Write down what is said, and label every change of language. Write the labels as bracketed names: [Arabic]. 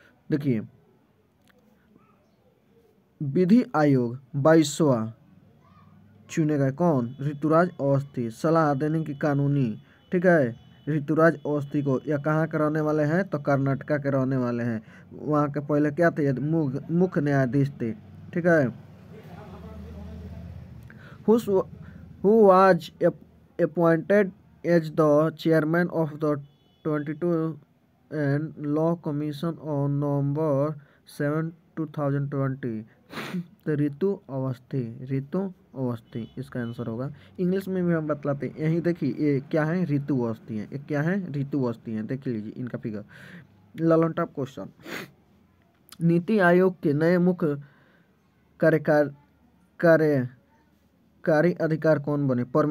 [Hindi] देखिए विधि आयोग 22वां चुने गए कौन? ऋतुराज अवस्थी। सलाह देने की कानूनी, ठीक है, ऋतुराज अवस्थी को। यह कहाँ के रहने वाले हैं? तो कर्नाटका के रहने वाले हैं। वहाँ के पहले क्या थे? मुख्य न्यायाधीश थे, ठीक है। [English] Who was appointed as the chairman of the 22 and Law Commission on November 7, 2020? [Hindi] तो ऋतु अवस्थी इसका आंसर होगा। इंग्लिश में भी हम बतलाते हैं। यही देखिए ये क्या है? ऋतु अवस्थी है। ये क्या है? ऋतु अवस्थी है। देख लीजिए इनका figure. Lalan top question. NITI Aayog के नए मुख्य कार्यकारी अधिकार कौन बने?